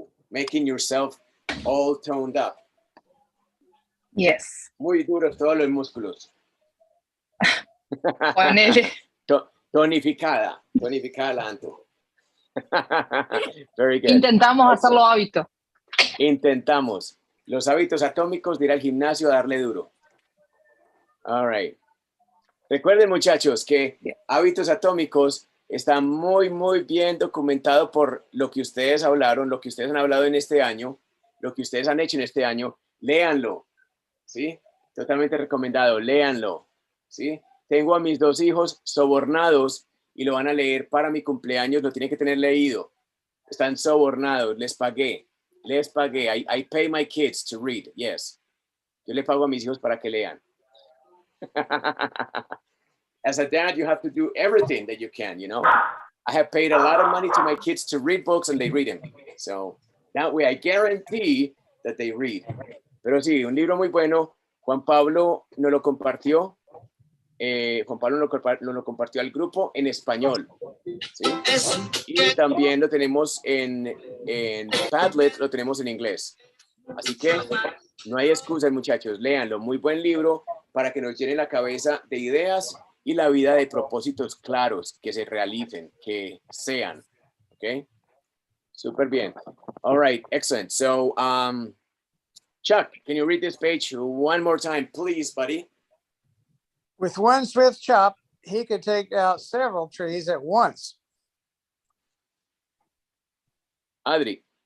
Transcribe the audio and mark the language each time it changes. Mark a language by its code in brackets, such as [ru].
[en] Making yourself all toned up. Yes. [es] Muy duros todos los músculos. Ponele. Tonificada la Anto. [en] Very good. [es] Intentamos hacerlo hábito. Intentamos. Los hábitos atómicos de ir al gimnasio a darle duro. [en] All right. [es] Recuerden, muchachos, que hábitos atómicos está muy, muy bien documentado por lo que ustedes hablaron, lo que ustedes han hablado en este año, lo que ustedes han hecho en este año. Léanlo, ¿sí? Totalmente recomendado, léanlo, ¿sí? Tengo a mis 2 hijos sobornados y lo van a leer para mi cumpleaños, lo tienen que tener leído. Están sobornados, les pagué. [en] I pay my kids to read, yes. [es] Yo le pago a mis hijos para que lean. [en] As a dad, you have to do everything that you can, you know. I have paid a lot of money to my kids to read books and they read them. So that way I guarantee that they read. [es] Pero sí, un libro muy bueno. Juan Pablo nos lo compartió. Juan Pablo lo compartió al grupo en español, ¿sí? Y también lo tenemos en Padlet, lo tenemos en inglés. Así que no hay excusas, muchachos, léanlo. Muy buen libro para que nos llene la cabeza de ideas y la vida de propósitos claros, que se realicen, que sean. ¿Ok? Súper bien. [en] All right, excellent. So, Chuck, can you read this page one more time, please, buddy? With one swift chop, he could take out several trees at once. Adri.